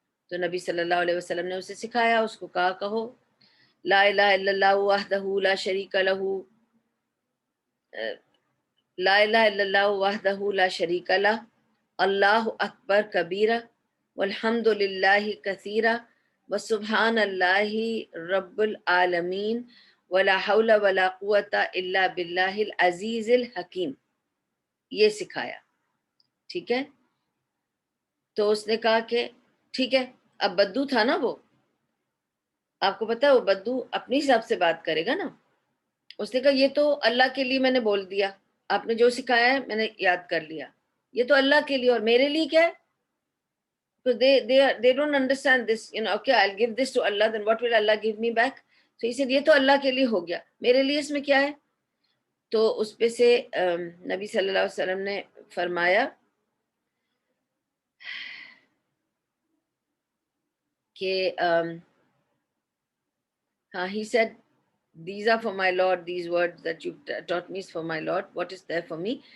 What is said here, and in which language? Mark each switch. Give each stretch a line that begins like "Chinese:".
Urdu: تو نبی صلی اللہ علیہ وسلم نے اسے سکھایا. اس کو کہا کہو
Arabic: لا الہ الا اللہ وحدہ لا شریک لہ، لا الہ الا اللہ وحدہ لا شریک لہ، اللہ اکبر کبیرہ والحمد للہ کثیرہ وسبحان اللہ رب العالمین ولا حول ولا قوۃ الا باللہ العزیز الحکیم.
Urdu: یہ سکھایا. ٹھیک ہے. تو اس نے کہا کہ ٹھیک ہے. اب بدو تھا نا وہ، آپ کو پتا ہے وہ بدو اپنی حساب سے بات کرے گا نا. اس نے کہا یہ تو اللہ کے لیے میں نے بول دیا، آپ نے جو سکھایا ہے میں نے یاد کر لیا. یہ تو اللہ کے لیے اور میرے لیے کیا ہے؟
English: they don't understand this, okay, I'll give this to Allah, then what will Allah give me back? So he said
Urdu: یہ تو اللہ کے لیے ہو گیا، میرے لیے اس میں کیا ہے؟ تو اس پہ سے نبی صلی اللہ علیہ وسلم نے فرمایا کہ
English: he said these are for my Lord, these words that you taught me is for my Lord, what is there for me?